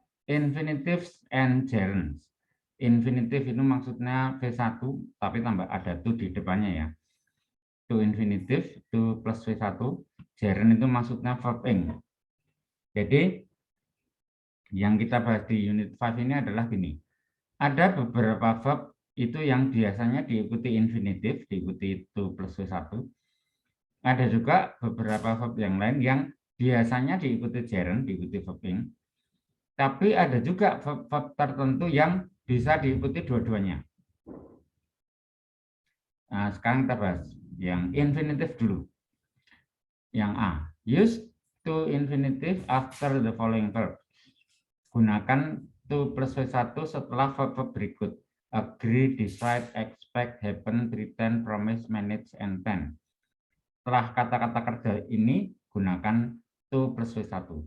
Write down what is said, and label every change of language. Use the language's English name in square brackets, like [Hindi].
[English] Infinitives and gerunds. [Indonesian] Infinitif itu maksudnya V1, tapi tambah ada to di depannya ya. To infinitif, to plus V1. Gerund itu maksudnya verb ing. Jadi, yang kita bahas di unit 5 ini adalah gini. Ada beberapa verb itu yang biasanya diikuti infinitif, diikuti to plus V1. Ada juga beberapa verb yang lain yang biasanya diikuti gerund, diikuti verb ing. Tapi ada juga verb tertentu yang bisa diikuti dua-duanya. Nah, sekarang kita bahas yang infinitif dulu. Yang [English] A, use to infinitive after the following verb. [Indonesian] Gunakan to plus V1 setelah verb berikut. [English] Agree, decide, expect, happen, pretend, promise, manage, and tend. [Indonesian] Setelah kata-kata kerja ini, gunakan to plus V1.